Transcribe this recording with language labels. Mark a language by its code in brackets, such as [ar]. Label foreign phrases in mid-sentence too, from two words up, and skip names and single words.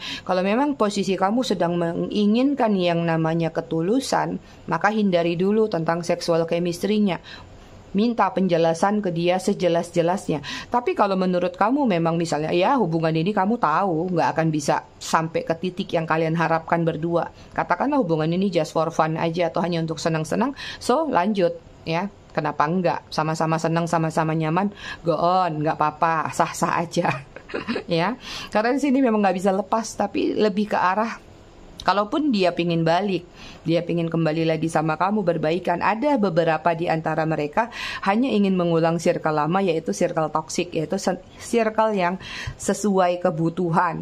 [id] Kalau memang posisi kamu sedang menginginkan yang namanya ketulusan, maka hindari dulu tentang seksual chemistry-nya. Minta penjelasan ke dia sejelas-jelasnya. Tapi kalau menurut kamu memang misalnya ya hubungan ini kamu tahu nggak akan bisa sampai ke titik yang kalian harapkan berdua. Katakanlah hubungan ini [en] just for fun [id] aja atau hanya untuk senang-senang. So lanjut, ya. Kenapa enggak? Sama-sama senang, sama-sama nyaman, [en] go on, [id] nggak apa-apa, sah-sah aja. Ya, karena di sini memang nggak bisa lepas, tapi lebih ke arah kalaupun dia pingin balik, dia pingin kembali lagi sama kamu berbaikan, ada beberapa di antara mereka hanya ingin mengulang circle lama, yaitu [en] circle toxic, [id] yaitu circle yang sesuai kebutuhan.